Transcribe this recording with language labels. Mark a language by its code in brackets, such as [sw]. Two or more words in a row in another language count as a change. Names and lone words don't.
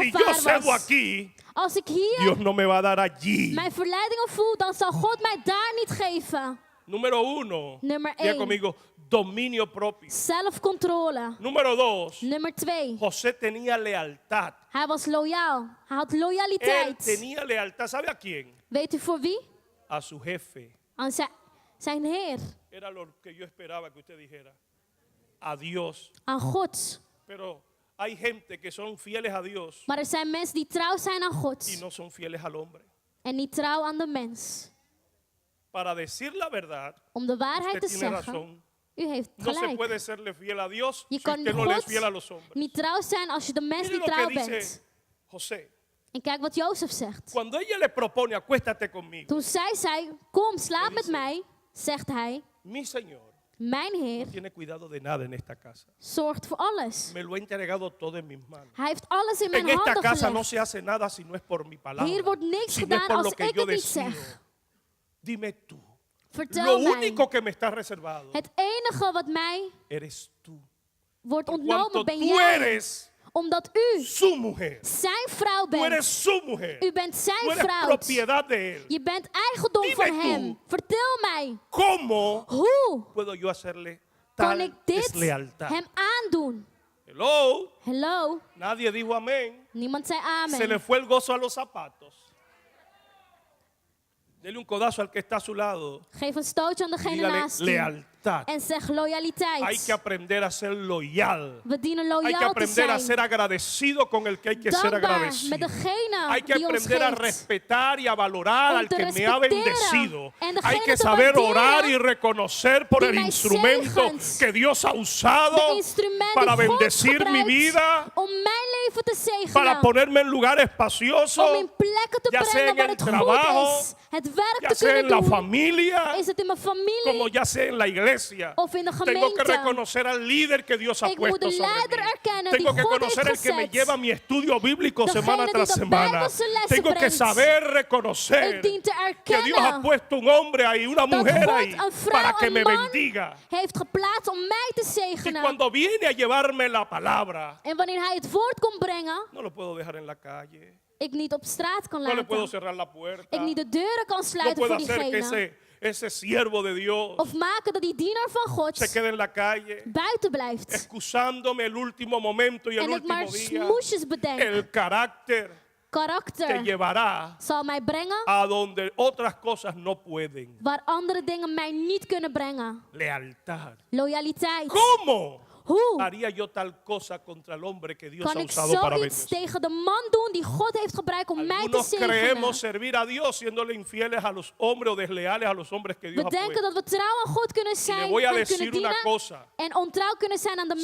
[es] Si yo [nl] gevaar [es] cedo [nl] was. [es] aquí, [nl] Als ik hier [es] Dios no me va a dar allí. [nl] mijn verleidingen voel, dan zal God mij daar niet geven. [es] Número uno, [nl] Nummer [es] diga 1. conmigo, dominio propio. [nl] Zelfcontrole. [es] Número dos, [nl] Nummer 2. [es] José tenía lealtad. [nl] Hij was loyaal. Hij had [es] Él [nl] loyaliteit. [es] tenía lealtad, ¿sabe a quién? [nl] Weet u voor wie? [es] A su jefe. [nl] Aan zijn Heer. [es] Era lo que yo esperaba que usted dijera. A Dios. [nl] Aan God. [es] Pero hay gente que son fieles a Dios [nl] Maar er zijn mensen die trouw zijn aan [es] y [nl] God. [es] no son fieles al hombre. [nl] En niet trouw aan de mens. [es] Para decir la verdad, [nl] Om de waarheid [es] usted [nl] te [es] tiene [nl] zeggen. [es] razón. [nl] U heeft [es] No se [nl] gelijk. [es] puede serle fiel a Dios [nl] Je [es] si [nl] kan [es] usted no le es [nl] God [es] fiel a los hombres. [nl] niet trouw zijn als je de mens [es] Mire [nl] niet [es] lo que [nl] trouw [es] dice [nl] bent. [es] José. [nl] En kijk wat Jozef zegt. [es] Cuando ella le propone, acuéstate conmigo. [nl] Toen zij zei, kom slaap met mij, zegt hij, [es] Mi Señor [nl] mijn Heer [es] no tiene cuidado de nada en esta casa. [nl] zorgt voor alles. [es] Me lo ha entregado todo en mis manos. [nl] Hij heeft alles in mijn [es] En esta [nl] handen [es] casa no [nl] gelegd. [es] se hace nada si no es por mi palabra. [nl] Hier wordt niks [es] Si no es [nl] gedaan [es] por [nl] als [es] lo que [nl] ik [es] yo [nl] het niet [es] decido. [nl] zeg. [es] Dime tú. Lo [nl] Vertel mij. [es] único que me está reservado [nl] Het enige wat mij [es] eres tú. [nl] wordt [es] Cuanto [nl] ontnomen ben [es] tú [nl] jij. [es] eres [nl] Omdat u [es] su mujer. [nl] zijn vrouw [es] Tú [nl] bent. [es] eres su mujer. [nl] U bent [es] Tú [nl] zijn [es] eres [nl] vrouw. [es] propiedad de él. [nl] Je bent eigendom [es] Dime [nl] van [es] tú. [nl] hem. Vertel mij, [es] ¿Cómo [nl] hoe [es] puedo yo hacerle [nl] kan [es] tal [nl] ik dit [es] deslealtad? [nl] hem aandoen? [en] Hello. Hello? [es] Nadie dijo amén. [nl] Niemand zei [es] Se le [nl] amen. [es] fue el gozo a los zapatos. Dele un codazo al que está a su lado. [nl] Geef een stootje aan degene [es] Dígale [nl] naast u. [es] lealtad. [nl] En zeg [es] Hay que [nl] loyaliteit. [es] aprender a ser loyal. [nl] We dienen [es] Hay que [nl] loyaal te [es] aprender a [nl] zijn. [es] ser agradecido con el que hay que ser [nl] Dankbaar [es] agradecido. [nl] met degene [es] Hay que [nl] die ons [es] aprender a [nl] geeft. [es] respetar y a valorar [nl] Om [es] al [nl] te [es] que me ha [nl] respecteren [es] bendecido. [nl] en degene [es] Hay que [nl] te [es] saber [nl] waarderen [es] orar y reconocer por [nl] die [es] el [nl] mij [es] instrumento [nl] zegent. [es] que Dios ha [nl] De [es] usado [nl] instrument [es] para [nl] die God [es] bendecir mi [nl] gebruikt [es] vida, [nl] om mijn leven te [es] para [nl] zegenen. [es] ponerme en lugares [nl] Om [es] espaciosos, [nl] in plekken te [es] ya sea [nl] brengen [es] en [nl] waar [es] el [nl] het [es] trabajo, [nl] goed is. Het werk [es] ya [nl] te [es] sea en [nl] kunnen [es] la [nl] doen. [es] familia, [nl] Is het in mijn [es] como [nl] familie [es] ya sea en la iglesia. [nl] of in de [es] Tengo que [nl] gemeente? [es] reconocer al líder que Dios ha [nl] Ik moet [es] puesto [nl] de [es] sobre [nl] leider [es] mí. [nl] erkennen [es] Tengo [nl] die [es] que [nl] God [es] conocer [nl] heeft [es] el que me [nl] gezet. [es] lleva mi estudio bíblico [nl] Degene [es] semana [nl] die [es] tras [nl] de [es] semana. [nl] Bijbelse lessen [es] Tengo que [nl] brengt. [es] saber reconocer [nl] Ik dien te [es] que Dios ha [nl] erkennen [es] puesto un hombre ahí, una [nl] dat [es] mujer [nl] God [es] ahí, [nl] een vrouw, [es] para que [nl] een [es] me [nl] man [es] bendiga. [nl] heeft geplaatst om mij te [es] Y [nl] zegenen. [es] cuando viene a llevarme la palabra, [nl] En wanneer hij het woord komt brengen, [es] no lo puedo dejar en la calle. [nl] ik niet op straat kan [es] No le puedo [nl] laten. [es] cerrar la puerta. [nl] Ik niet de deuren kan [es] No [nl] sluiten [es] puedo [nl] voor [es] hacer que [nl] diegene. [es] ese siervo de Dios [nl] Of maken dat die dienaar van God [es] se quede en la calle, [nl] buiten blijft. [es] excusándome el último momento y el [nl] En ik maar [es] último día. [nl] smoesjes bedenk. [es] El carácter te [nl] Karakter [es] llevará [nl] zal mij brengen [es] a donde otras cosas no pueden. [nl] waar andere dingen mij niet kunnen brengen. [es] Lealtad. [nl] Loyaliteit. [es] ¿Cómo? [nl] Hoe [es] haría yo tal cosa contra el hombre que Dios ha [nl] kan ik [es] usado para [nl] zoiets [es] bendecir? [nl] tegen de man doen die God heeft gebruikt om mij te [es] Algunos creemos [nl] zegenen? [es] servir a Dios siéndole infieles a los hombres o desleales a los hombres que Dios [nl] We [es] ha [nl] denken [es] puesto. [nl] dat we trouw aan God kunnen [es] Y le [nl] zijn [es] voy a [nl] en [es] decir [nl] kunnen [es] una [nl] dienen [es] cosa. [nl] en ontrouw kunnen zijn aan de